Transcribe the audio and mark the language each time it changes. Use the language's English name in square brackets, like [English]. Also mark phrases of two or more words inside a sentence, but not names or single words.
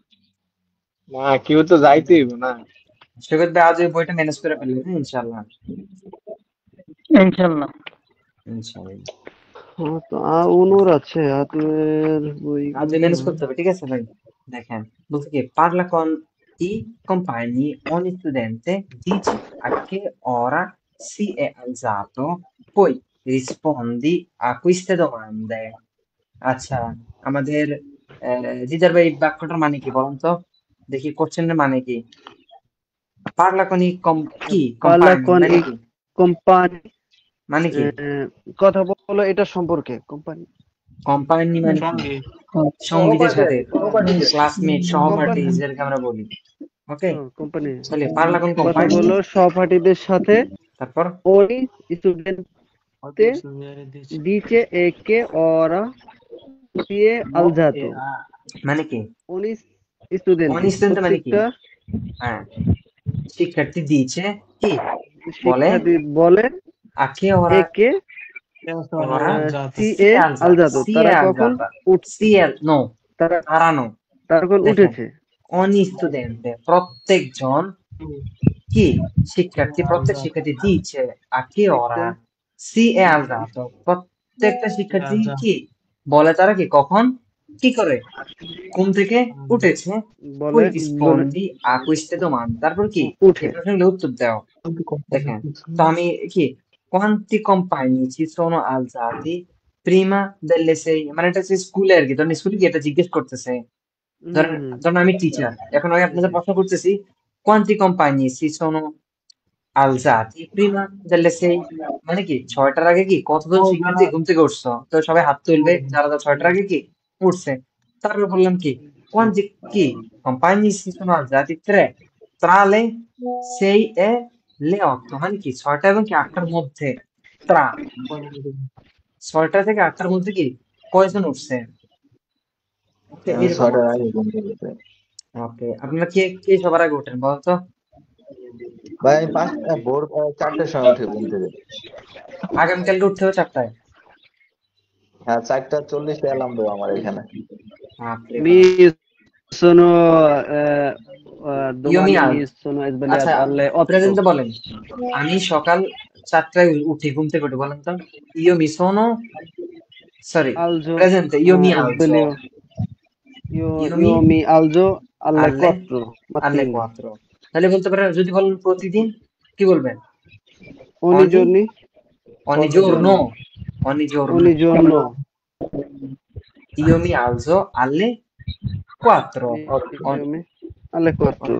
[Bangla] না কেউ তো যাইতেই হইবো না। সৈকত ভাই আজ ওই বইটা ম্যানেজ করে ফেলবে ইনশাল্লাহ। ইনশাল্লাহ। ইনশাল্লাহ হ্যাঁ তো অনুর আছে আপনার বই আজ ম্যানেজ করতে হবে, ঠিক আছে ভাই। দেখেন বলতে কি [Italian] parla con i compagni, ogni studente dice a che ora si è alzato, poi rispondi a queste domande। [Bangla] আচ্ছা আমাদের দিদার ভাই বাক্যটার মানে কি বলুন তো দেখি, কোশ্চেনের মানে কি? [Italian] parla con i কি পারলা compagni [Bangla] কোন মানে এই কি? [Italian] কোম্পানি [Bangla] মানে কি কথা বলো এটা সম্পর্কে কোম্পানি কোম্পানি মানে কি? সঙ্গে সঙ্গীদের সাথে, সহপাঠীদের। ক্লাসমেট, সহপাঠী যেটাকে আমরা বলি। ওকে [Italian] কোম্পানি তাহলে parla con [Bangla] কথা [Italian] compagni, [Bangla] বলো সহপাঠীদের সাথে তারপর ওই স্টুডেন্টে [Italian] dice e che ora si è alzato [Bangla] মানে কি? [Italian] ogni studente ogni studente [Bangla] মানে কি? প্রত্যেকটা হ্যাঁ শিক্ষার্থী দিয়েছে কি বলে শিক্ষার্থী বলে [Italian] a che ora একে ora si è alzato si [Bangla] তারা [Italian] è [Bangla] কখন [Italian] alzata, si è no [Bangla] তারা তারা no তারা কখন দেখেন, উঠেছে [Italian] ogni studente [Bangla] প্রত্যেকজন কি শিক্ষার্থী, প্রত্যেক শিক্ষার্থী দিয়েছে [Italian] a che ora si è alzato, [Bangla] প্রত্যেকটা শিক্ষার্থী কি বলে তারা কি কখন কি করে ঘুম থেকে উঠেছে। বলে [Italian] poi rispondi a queste domande, [Bangla] তারপর কি উঠে এই প্রশ্নের উত্তর দাও। দেখেন তো আমি কি [Italian] quanti compagni ci sono alzati prima delle 6, [Bangla] মানে এটা হচ্ছে স্কুলে আর কি, ধরেন স্কুলে কি এটা জিজ্ঞেস করতেছে। ধরেন ধরেন আমি টিচার, এখন আমি আপনাদের প্রশ্ন করতেছি [Italian] quanti compagni ci sono alzati prima delle 6, [Bangla] মানে কি 6টার আগে কি কতজন শিক্ষার্থী ঘুম থেকে উঠছো, তো সবাই হাত তুলবে যারা 6টার আগে কি উঠছে। [Italian] তারপর বললাম কি quanti কি compagni si sono alzati tra le 6 e le 8, [Bangla] মানে কি 6টা এবং কি 8টার মধ্যে, tra 6টা থেকে 8টার মধ্যে কি কয়জন উঠছে। ছয়টার আগে ঘুম থেকে উঠে। ওকে আপনারা কে কে সবার আগে ওঠেন বলতো? ভাই আমি ভোর 4টার সময় উঠে ঘুম থেকে। আগামীকালকে উঠতে হবে 4টায়? হ্যাঁ 4:40 অ্যালার্ম দেবো আমার এখানে। বাপরে [Italian] Mi [Bangla] বাপ। [Italian] sono io mi domani আল mi sono [Bangla] আচ্ছা, [Italian] svegliato alle 8. [Bangla] প্রেজেন্টে বলেন। আমি সকাল 4টায় উঠি, ঘুম থেকে উঠে, বলেন তো। [Italian] io mi sono, সরি, Alzo, [Bangla] প্রেজেন্টে [Italian] io mi alzo. sveglio. io mi Io mi alzo alle আলে 4 আলে mattina. কোয়াত্রো। [Bangla] তাহলে বলতে পারেন, যদি বলেন প্রতিদিন, কি বলবেন? [Italian] Ogni অনি giorni? অনি Ogni জোর্নো giorno. ogni giorno Ogni giorno. io mi alzo alle quattro. Io mi alle 4.